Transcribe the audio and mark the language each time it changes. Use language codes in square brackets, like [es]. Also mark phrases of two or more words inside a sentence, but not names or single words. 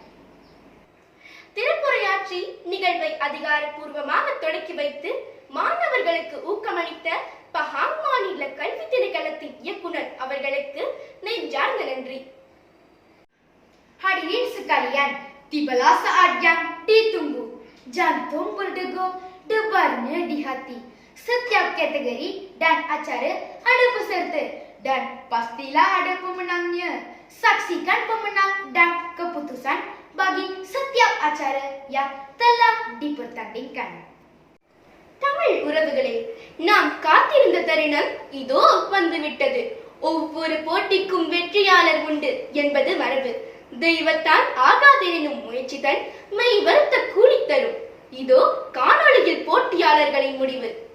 [ta] திருப்புரையாற்றி நிகழ்வை அதிகாரப்பூர்வமாக தொடக்கி வைத்து மாணவர்களுக்கு ஊக்கமளித்த பஹாங் மாநில கல்வி திணைக்களத்தின் இயக்குனர் அவர்களுக்கு நெஞ்சார்ந்த நன்றி. [ms] Hadirin sekalian, tibalah saat yang ditunggu. Jantung berdegup, debarnya di hati. Setiap kategori dan acara ada peserta dan pastilah ada pemenangnya. Saksikan pemenang dan keputusan bagi setiap acara yang telah dipertandingkan. [ta] தமிழ் உறவுகளே, நாம் காத்திருந்த தருணம் இதோ வந்துவிட்டது. ஒவ்வொரு போட்டிக்கும் வெற்றியாளர் உண்டு என்பது மரபு. தெய்வத்தால் ஆகாதெனும் முயற்சிதன் மெய் வருத்த கூலி தரும். இதோ காணொளியில் போட்டியாளர்களின் முடிவு.